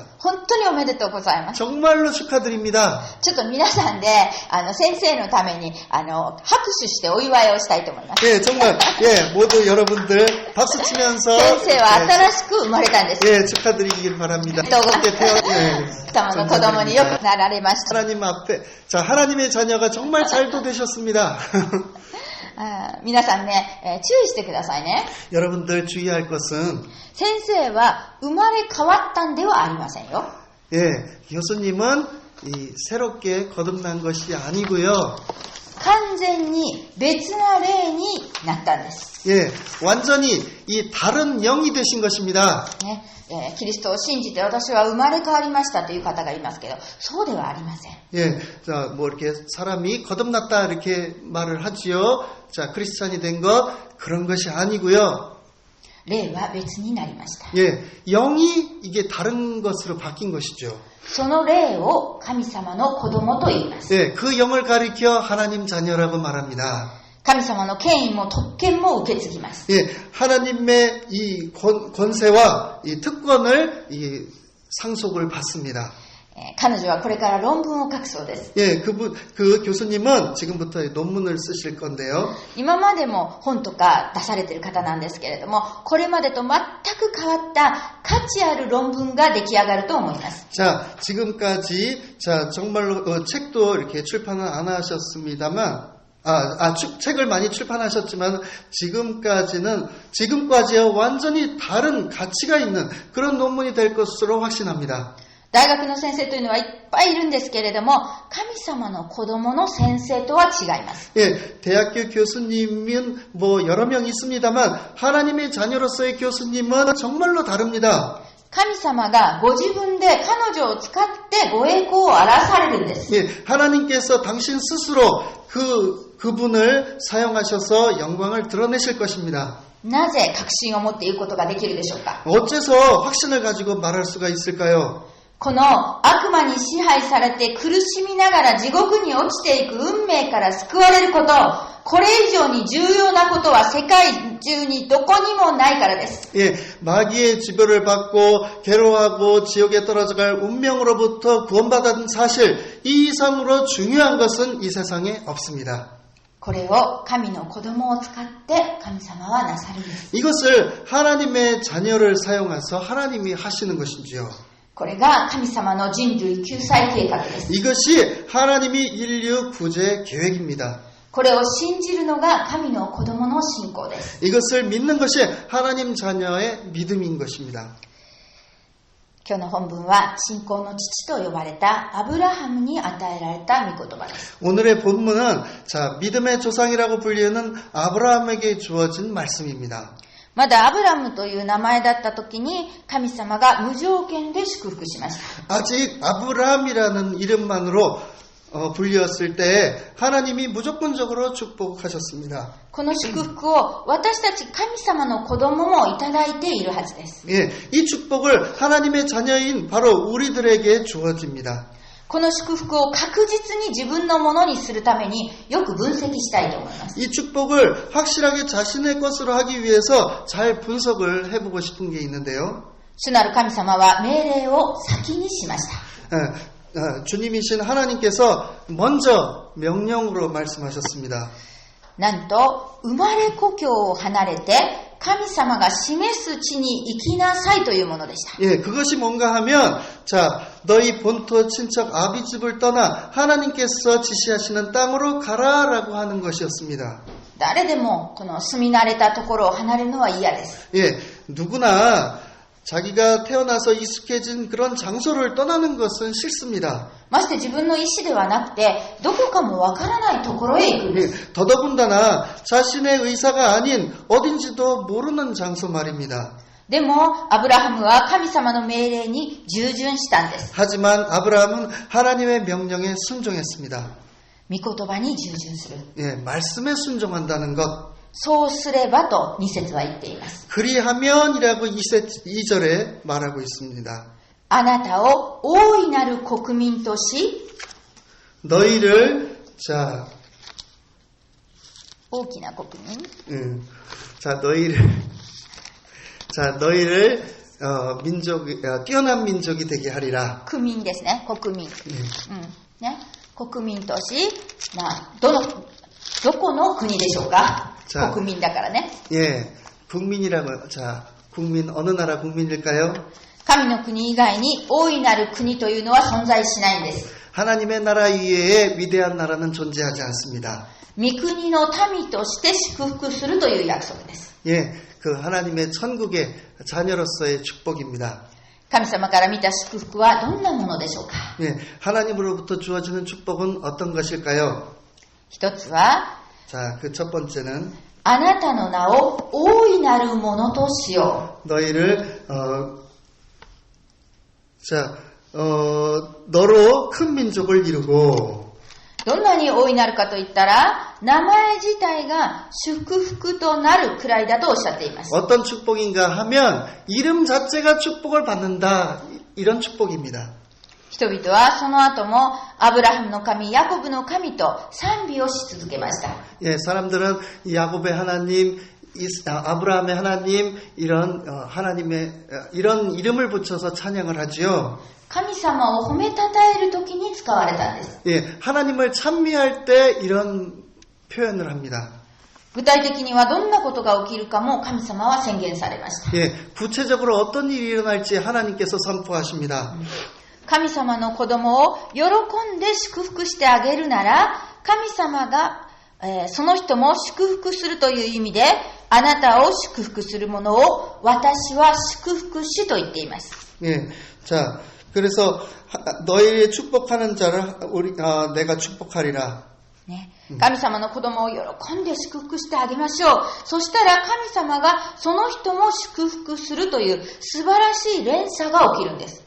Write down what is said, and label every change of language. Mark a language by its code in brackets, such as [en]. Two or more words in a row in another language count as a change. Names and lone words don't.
[ja] 本当におめでとうございます。 [ko] 정말로 축하드립니다. [ja] ちょっと皆さんで先生のために拍手してお祝いをしたいと思います。 [ko] 예, 정말 예, 모두 여러분들 박수 치면서 [ja] 先生は新しく生まれたんです。 [ko] 예, 축하드리길 바랍니다. 함께 예, [ja] 様の子供によくなられました。 [ko] 하나님 앞에 자 하나님의 자녀가 정말 잘도 되셨습니다. [ja] 皆さんね、注意してくださいね。 [ko] 여러분들 주의할 것은 [ja] 先生は生まれ変わったんではありませんよ。 [ko] 예, 교수님은 이 새롭게 거듭난 것이 아니고요. [ja] 完全に別な霊になったんです。 [ko] 예, 완전히 이 다른 영이 되신 것입니다. [ja] ね、キリストを信じて私は生まれ変わりましたという方がいますけど、そうではありません。 [ko] 예, 자, 뭐 이렇게 사람이 거듭났다 이렇게 말을 하지요. 자, 크리스찬이 된 것 그런 것이 아니고요. [ja] 霊は別になりました。 [ko] 예, 영이 이게 다른 것으로 바뀐 것이죠. [ja] その霊を神様の子供と言います。 [ko] 예, 그 영을 가리켜 하나님 자녀라고 말합니다. [ja] 神様の権威も特権も受け継ぎます。 [ko] 예, 하나님의 이 권세와 이 특권을 이 상속을 받습니다. [ja] 彼女はこれから論文を書くそうです。 [ko] 예, 그 교수님은 지금부터 논문을 쓰실 건데요. [ja] 今までも本とか出されている方なんですけれども、これまでと全く変わった価値ある論文が出来上がると思います。 [ko] 자, 지금까지 자 정말로 책도 이렇게 출판을 안 하셨습니다만 책을 많이 출판하셨지만 지금까지와 완전히 다른 가치가 있는 그런 논문이 될 것으로 확신합니다. [ja] 大学の先生というのはいっぱいいるんですけれども、神様の子供の先生とは違います。 [ko] 예, 대학교 교수님은 뭐 여러 명 있습니다만 하나님의 자녀로서의 교수님은 정말로 다릅니다. [ja] 神様がご自分で彼女を使ってご栄光を表されるんです。 [ko] 예, 하나님께서 당신 스스로 그분을 사용하셔서 영광을 드러내실 것입니다. [ja] なぜ確信を持って言うことができるでしょうか。 [ko] 어째서 확신을 가지고 말할 수가 있을까요? [ja] この悪魔に支配されて苦しみながら地獄に落ちていく運命から救われること、これ以上に重要なことは世界中にどこにもないからです。 [ko] 예, 마귀의 지배를 받고 괴로워하고 지옥에 떨어져갈 운명으로부터 구원받은 사실, 이 이상으로 중요한 것은 이 세상에 없습니다. [ja] これを神の子供を使って神様はなさるんです。 [ko] 이것을 하나님의 자녀를 사용해서 하나님이 하시는 것이지요. [ja] これが神様の人類救済計画です。 [ko] 이것이 하나님이 인류 구제 계획입니다. [ja] これを信じるのが神の子供の信仰です。 [ko] 이것을 믿는 것이 하나님 자녀의 믿음인 것입니다. [ja] 今日の本文は信仰の父と呼ばれたアブラハムに与えられた御言葉です。 [ko] 오늘의 본문은 자, 믿음의 조상이라고 불리는 아브라함에게 주어진 말씀입니다. [ja] まだアブラムという名前だった時に神様が無条件で祝福しました。 [ko] 아직 아브라함이라는 이름만으로 불렸을 때 하나님이 무조건적으로 축복하셨습니다. [ja] この祝福を私たち神様の子供もいただいているはずです。 [ko] 예, 이 축복을 하나님의 자녀인 바로 우리들에게 주어집니다. [ja] この祝福を確実に自分のものにするためによく分析したいと思います。 [ko] 이 축복을 확실하게 자신의 것으로 하기 위해서 잘 분석을 해보고 싶은 게 있는데요. [ja] 主なる神様は命令を先にしました。 [ko] 주님이신 하나님께서 먼저 명령으로 말씀하셨습니다. [ja] なんと生まれ故郷を離れて神様が示す地に行きなさいというものでした。 [ko] 예, 그것이 뭔가 하면 자, 너희 본토 친척 아비 집을 떠나 하나님께서 지시하시는 땅으로 가라라고 하는 것이었습니다. [ja] 誰でもこの住み慣れたところを離れるのは嫌です。 [ko] 예, 누구나 자기가 태어나서 익숙해진 그런 장소를 떠나는 것은 싫습니다. [ja] まして自分の意思ではなくてどこかもわからないところへ行くんです。 [ko] 예, 더더군다나 자신의 의사가 아닌 어딘지도 모르는 장소 말입니다. [ja] でもアブラハムは神様の命令に従順したんです。 [ko] 하지만 아브라함은 하나님의 명령에 순종했습니다. [ja] 御言葉に従順する。 [ko] 예, 말씀에 순종한다는 것. [ja] そうすればと2節は言っています。 [ko] 그리하면이라고 2절에 말하고 있습니다. [ja] あなたを大いなる国民とし [ko] 너희를 자 [ja] 大きな国民。 [ko] 너희를 뛰어난 민족이 되게 하리라. [ja] 国民ですね、国民。ね、国民とし、どこの国でしょうか。国民だからね。 [ko] 예, 국민이라고. 자, 국민 어느 나라 국민일까요? [ja] 神の国以外に大いなる国というのは存在しないんです。 [ko] 하나님의 나라 이외에 위대한 나라는 존재하지 않습니다. [ja] 御国の民として祝福するという約束です。 [ko] 예, 그 하나님의 천국의 자녀로서의 축복입니다. [ja] 神様から見た祝福はどんなものでしょうか。 [ko] 예, 하나님으로부터 주어지는 축복은 어떤 것일까요? [ja] 一つは、 [ko] 자, 그 첫 번째는 [ja] あなたの名を大いなるものとしよう。 [ko] 너희를 너로 큰 민족을 이루고. [ja] どんなに大いなるかと言ったら、名前自体が祝福となるくらいだとおっしゃっています。 [ko] 어떤 축복인가 하면 이름 자체가 축복을 받는다. 이런 축복입니다. [ja] 人々はその後もアブラハムの神、ヤコブの神と賛美をし続けました。 [ko] 예, 사람들은 야곱의 하나님, 아브라함의 하나님, 이런 하나님의 이런 이름을 붙여서 찬양을 하지요. [ja] 神様を褒めたたえるときに使われたんです。 [ko] 예, 하나님을 찬미할 때 이런 표현을 합니다. [ja] 具体的にはどんなことが起きるかも神様は宣言されました。 [ko] 예, 구체적으로 어떤 일이 일어날지 하나님께서 선포하십니다. [ja] 神様の子供を喜んで祝福してあげるなら、神様が、その人も祝福するという意味で、あなたを祝福するものを私は祝福しと言っています。 [ko] 예, 자, 그래서 너희를 축복하는 자를 내가 축복하리라. [ja] ね、神様の子供を喜んで祝福してあげましょう。そしたら神様がその人も祝福するという素晴らしい連鎖が起きるんです。